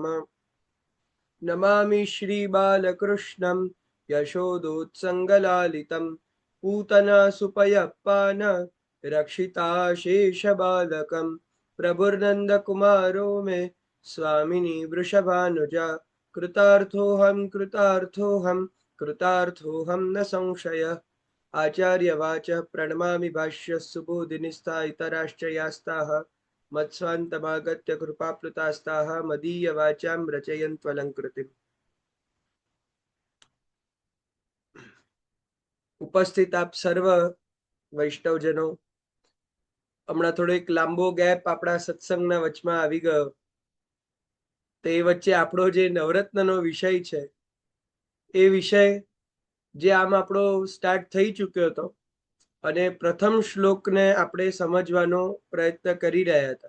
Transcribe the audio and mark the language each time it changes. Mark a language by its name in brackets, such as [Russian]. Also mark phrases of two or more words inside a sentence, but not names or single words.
[Sanskrit] नमामि श्रीबालकृष्णं यशोदोत्सङ्गलालितं पूतना सुपयप्पान रक्षिताशेषबालकं प्रभुर्नन्दकुमारो मे स्वामिनी वृषभानुजा कृतार्थोऽहं कृतार्थोऽहं कृतार्थोऽहं न संशयः। आचार्यवाचः प्रणमामि भाष्यः सुबोधिनिस्था इतराश्च यास्ताः मत्स्वान्तमागत्य कृपाप्लुतास्ताः मदीयवाचां रचयन्त्वलङ्कृतिम्। [Gujarati] ઉપસ્થિત આપ સર્વ વૈષ્ણવજનો, હમણાં થોડો એક લાંબો ગેપ આપણા સત્સંગના વચમાં આવી ગયો. તે વચ્ચે આપણો જે નવરત્નનો વિષય છે એ વિષય જે આમ આપણો સ્ટાર્ટ થઈ ચૂક્યો હતો અને પ્રથમ શ્લોકને આપણે સમજવાનો પ્રયત્ન કરી રહ્યા હતા.